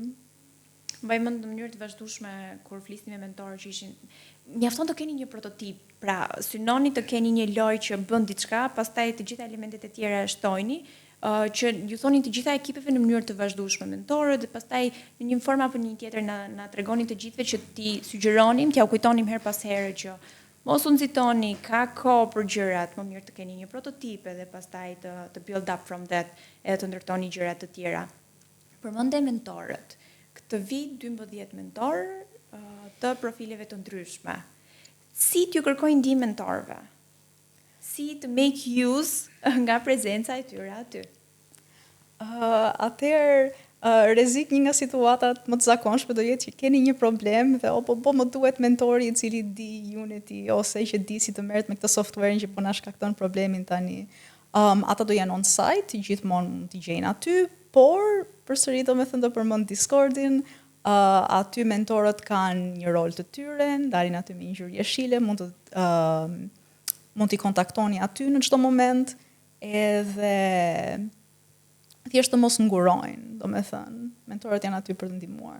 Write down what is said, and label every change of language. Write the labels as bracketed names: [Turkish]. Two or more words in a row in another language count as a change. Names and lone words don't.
[Albanian] Mbaj mend në mënyrë të vazhdueshme kur flisnim me mentorë që ishin, mjafton të keni një prototip, pra synoni të keni një lojë që bën diçka, pastaj të gjitha elementet e tjera shtojni, që ju thonin të gjitha ekipeve në mënyrë të vazhdueshme mentorët dhe pastaj në një formë apo një tjetër na tregonin të gjithëve që ti sugjeronim, t'ja u kujtonim her pas here që mos u nxitoni, ka kohë për gjërat, më mirë të keni një prototip dhe pastaj të [English] build up from that [Albanian] edhe të ndërtoni gjëra të tjera. Përmendë mentorët. Këtë vit 12 mentorë të profileve të ndryshme. Si t'ju kërkojnë ndihmë mentorëve? Si të [English] make use [Albanian] nga prezenca e tyre aty? Atëherë rrezik një nga situatat më të zakonshme do jetë që keni një problem dhe po më duhet mentori i cili di Unity ose që di si të merret me këtë software që po na shkakton problemin tani. Ata do janë [English] on site, [Albanian] gjithmonë mund t'i gjejnë aty, por përsëri domethënë do përmend Discordin, aty mentorët kanë një rol të tyre, ndalin aty me një ngjyrë jeshile, mund t'i kontaktoni aty në çdo moment, edhe thjesht të mos ngurojnë, domethënë, mentorët janë aty për të ndihmuar.